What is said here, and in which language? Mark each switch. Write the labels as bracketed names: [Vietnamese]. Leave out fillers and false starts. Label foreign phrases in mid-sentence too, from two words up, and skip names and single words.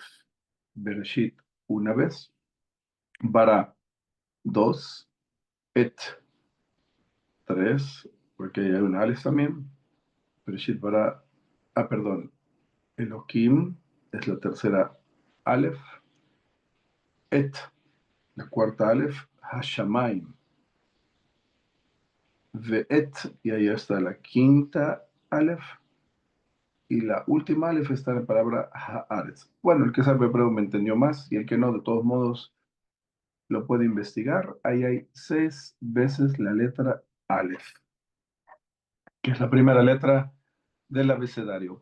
[Spanish] Bereshit, una vez. Bara, dos. Et, tres, porque hay una Aleph también. [Hebrew] בראשית, ברא, perdón. [Spanish] Elohim es la tercera Aleph. Et, la cuarta Aleph. Hashamayim. Ve'et, y ahí está la quinta Aleph. Y la última Aleph está en la palabra Haaretz. Bueno, el que sabe hebreo me entendió más y el que no, de todos modos, lo puede investigar. Ahí hay 6 veces la letra Aleph, que es la primera letra del abecedario.